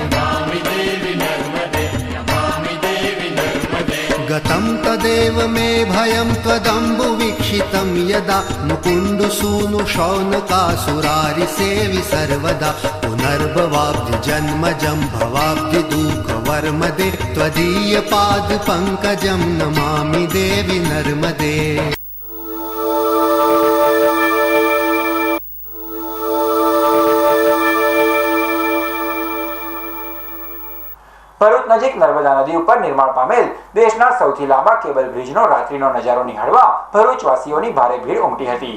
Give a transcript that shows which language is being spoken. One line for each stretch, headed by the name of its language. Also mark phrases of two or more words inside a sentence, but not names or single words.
Sanskrit: गतं तदेव मे भयं त्वदम्बु वीक्षितं यदा मुकुंद सूनु शौनकासुरारि सेवि सर्वदा पुनर्भवाब्धि जन्मजं भवाब्धि दुःख वर्मदे त्वदीय पाद पंकजं नमामि देवी नर्मदे.
Gujarati: ભરૂચ નજીક નર્મદા નદી ઉપર નિર્માણ પામેલ દેશના સૌથી લાંબા કેબલ બ્રિજનો રાત્રિનો નજારો નિહાળવા ભરૂચવાસીઓની ભારે ભીડ ઉમટી હતી.